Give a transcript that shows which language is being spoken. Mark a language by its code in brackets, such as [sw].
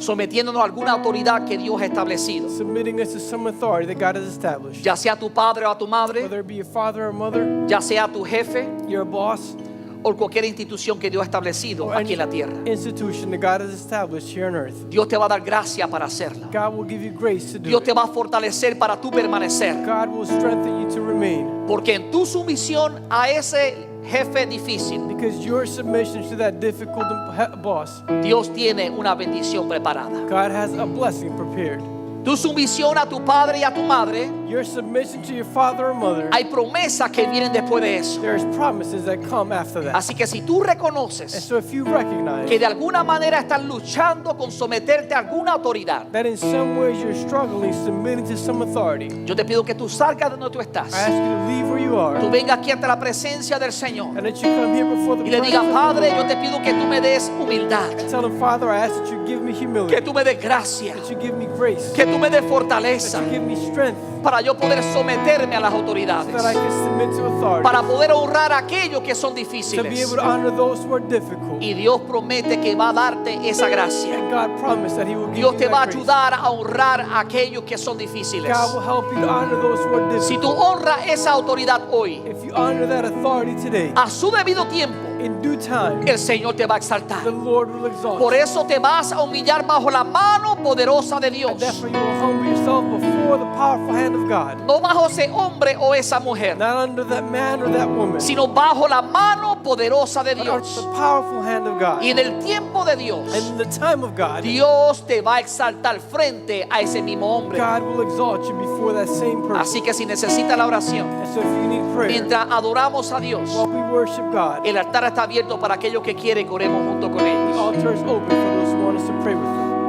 [es] sometiéndonos a alguna autoridad que Dios ha establecido, [en] submitting us to some authority that God has established, [es] ya sea tu padre o a tu madre, [en] whether it be a father or mother, [es] ya sea tu jefe [en] your boss, [es] o cualquier institución que Dios ha establecido [en] or [es] aquí en la tierra. [en] institution that God has established here on earth. [es] Dios te va a dar gracia para hacerlo. [en] God will give you grace to do [es] Dios [en] it. [es] te va a fortalecer para tú permanecer. [en] God will strengthen you to remain. [es] Porque en tu sumisión a ese jefe difícil, [en] Because your submission to that difficult boss, [es] Dios tiene una bendición preparada. [en] God has a blessing prepared. [es] Tu sumisión a tu padre y a tu madre, [en] Your submission to your father or mother, [es] hay promesas que vienen después de eso. [en] there's promises that come after that. [es] Así que si tú [en] And [es] reconoces [en] so if you recognize [es] que de alguna manera estás luchando con someterte a alguna autoridad, [en] that in some ways you're struggling submitting to some authority, [es] yo te pido que tú salgas de donde tú [en] I [es] estás. [en] ask you to leave where you are [es] Tú vengas aquí ante la presencia del Señor [en] and that you come here before the [es] y le [en] presence [es] digas, [en] of the [es] Padre, [en] Lord. [es] yo te pido que tú me des humildad, [en] Tell him, Father, I ask that you give me [es] que [en] humility, [es] tú me des gracia, [en] that you give me grace, [es] que tú me des [en] that [es] fortaleza [en] you give me strength [es] para yo poder someterme a las [en] so [es] autoridades, [en] that I can submit to authority, [es] para poder honrar a aquellos que son [en] to be [es] difíciles. [en] able to honor those who are difficult. [es] Y Dios promete que va a darte esa gracia. [en] And God promised that He will give [es] Dios [en] you [es] te va a [en] that grace. [es] ayudar a honrar a aquellos que son difíciles. [en] God will help you to honor those who are [es] Si tú [en] difficult. [es] honras esa autoridad hoy, [en] If you honor that authority today, [es] a su debido tiempo, [en] in due time, [es] el Señor te va a [en] the [es] exaltar. [en] Lord will exalt [es] Por [en] you. [es] eso te vas a humillar bajo la mano poderosa de [en] And [es] Dios. [en] therefore you will humble yourself before the powerful hand of God. [es] No bajo ese hombre o esa mujer, [en] Not under that man or that woman, [es] sino bajo la mano poderosa de [en] but under [es] Dios. [en] the powerful hand of God. [es] Y en el tiempo de Dios, [en] And in the time of God, [es] Dios te va a exaltar frente a ese mismo hombre. [en] God will exalt you before that same person. [es] Así que si necesita la oración, [en] And so if you need prayer, [es] mientras adoramos a Dios, [en] while we worship God, [es] el altar está abierto para aquellos que quieren que oremos junto con [en] the [es] ellos. [en] altar is open for those who want us to pray with you.